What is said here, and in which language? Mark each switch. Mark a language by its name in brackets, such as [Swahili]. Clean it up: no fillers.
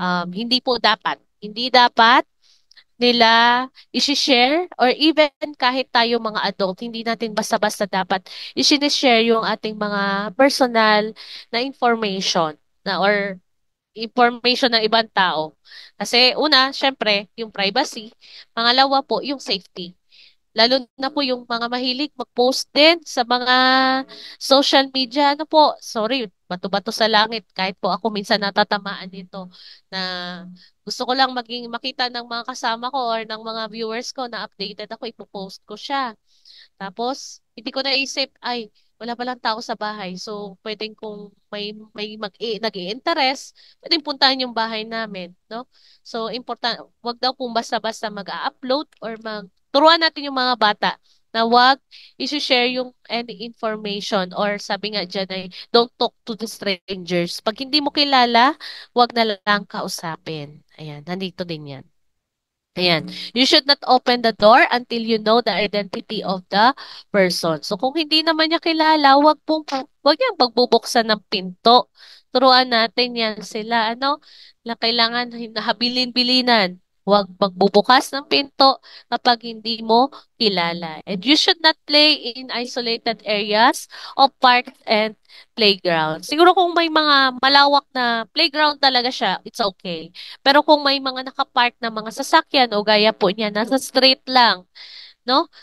[Filipino] Hindi po dapat. Hindi dapat nila isi-share [English] or even [Filipino] kahit tayo mga adult, hindi natin basta-basta dapat isi-share yung ating mga personal na information na or information ng ibang tao. Kasi una, syempre, yung privacy. Pangalawa po, yung safety. Lalo na po yung mga mahilig mag-post din sa mga social media. Ano po, sorry, bato-bato sa langit. Kahit po ako minsan natatamaan nito na gusto ko lang makita ng mga kasama ko or ng mga viewers ko na updated ako, ipopost ko siya. Tapos, hindi ko naisip, ay, wala palang tao sa bahay. So, pwedeng kung nag-i-interest, pwedeng puntahan yung bahay namin, no? So, important, wag daw kung basta-basta mag-upload or turuan natin yung mga bata na wag i-share yung any information or sabi nga dyan ay [English] don't talk to the strangers. [Filipino] Pag hindi mo kilala, wag na lang kausapin. Ayan, nandito din yan. Ayan. [English] You should not open the door until you know the identity of the person. [Filipino] So kung hindi naman niya kilala, wag niyang pagbubuksan ng pinto. Turuan natin yan sila, na kailangan habilin-bilinan. Huwag magbubukas ng pinto kapag hindi mo kilala. [English] And you should not play in isolated areas of parks and playground. [Filipino] Siguro kung may mga malawak na playground talaga siya, [English] it's okay. [Filipino] Pero kung may mga nakapark na mga sasakyan o gaya po niya, nasa street lang, no?